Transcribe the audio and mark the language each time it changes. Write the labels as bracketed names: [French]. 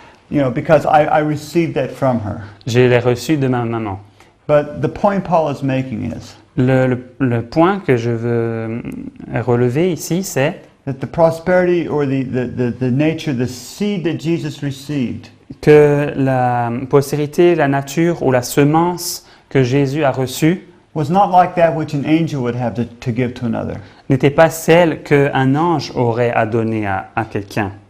[English] You know, because I received that from her. [French] Je l'ai reçu de ma maman. [English] But the point Paul is making is [French] Le point que je veux relever ici, c'est [English] that the prosperity or the nature, the seed that Jesus received [French] que la postérité, la nature ou la semence que Jésus a reçue [English] was not like that which an angel would have to give to another, [French] n'était pas celle qu'un ange aurait à donner à quelqu'un,